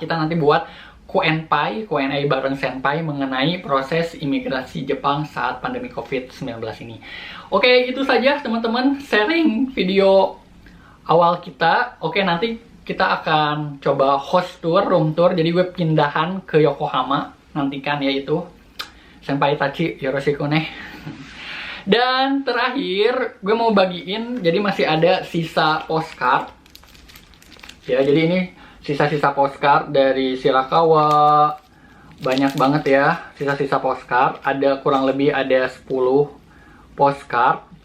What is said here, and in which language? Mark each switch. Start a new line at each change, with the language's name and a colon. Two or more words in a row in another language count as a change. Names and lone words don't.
Indonesian: Kita nanti buat Q&A bareng Senpai mengenai proses imigrasi Jepang saat pandemi COVID-19 ini. Oke, itu saja teman-teman sharing video awal kita. Oke, nanti kita akan coba host tour,
English: room tour.
Indonesian: Jadi gue pindahan ke Yokohama. Nantikan ya itu.
Japanese: 先輩たち、よろしくね.
Indonesian: Dan terakhir, gue mau bagiin, jadi masih ada sisa postcard. Ya, jadi ini sisa-sisa postcard dari Shirakawa. Banyak banget ya sisa-sisa postcard. Ada kurang lebih ada 10 postcard.